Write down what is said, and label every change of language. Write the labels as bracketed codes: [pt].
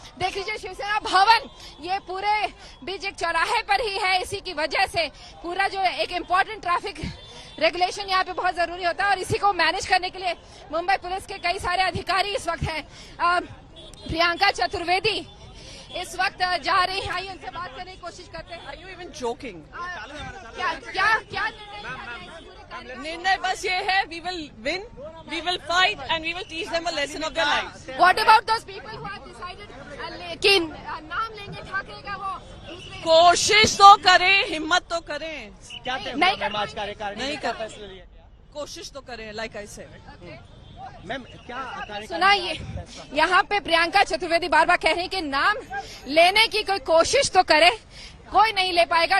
[hi] देख लीजिए शिवसेना भवन ये पूरे बीच एक चौराहे पर ही है, इसी की वजह से पूरा जो एक इम्पोर्टेंट ट्रैफिक रेगुलेशन यहाँ पे बहुत जरूरी होता है, और इसी को मैनेज करने के लिए मुंबई पुलिस के कई सारे अधिकारी इस वक्त हैं। प्रियंका चतुर्वेदी इस वक्त जा रही हैं, आइए उनसे बात करने की कोशिश करते हैं। [en] Are you even joking? [hi] क्या निर्णय बस ये है, [en] we will win, we will fight and we will teach them a lesson of their lives. What about those people who have decided [hi] कि नाम लेंगे ठाकरे का, वो कोशिश तो करें, हिम्मत तो करें, क्या नहीं कर फैसला लिया? कोशिश तो करें, [en] Like I said. [hi] मैम क्या सुनाइए, यहाँ पे प्रियंका चतुर्वेदी बार बार कह रही है कि नाम लेने की कोई कोशिश तो करे, कोई नहीं ले पाएगा।